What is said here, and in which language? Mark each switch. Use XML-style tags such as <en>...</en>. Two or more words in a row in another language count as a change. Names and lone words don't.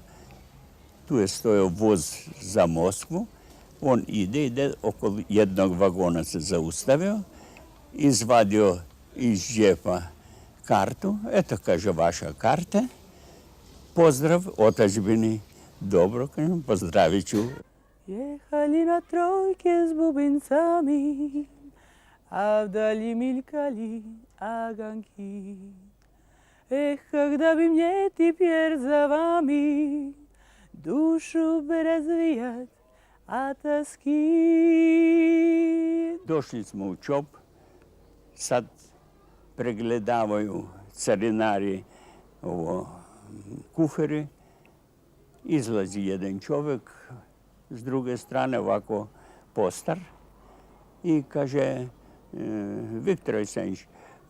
<hr>Tu je stojao voz za Moskvu. On ide, oko jednog vagona se zaustavio, izvadio iz džepa kartu. Eto, kaže, vaša karta. Pozdrav otadžbini. Dobro, kažem, pozdravit ću.</hr> <ru>Ехали на тройке с бубенцами, а вдали мелькали огоньки. Эх, когда бы мне теперь за вами душу бы развеять от тоски.</ru> <hr>Došli smo u ČOP, sad pregledavaju carinari kufere. Izlazi jedan čovjek s druge strane, ovako postar, i kaže: Viktor Ojsenić, idemo.</hr>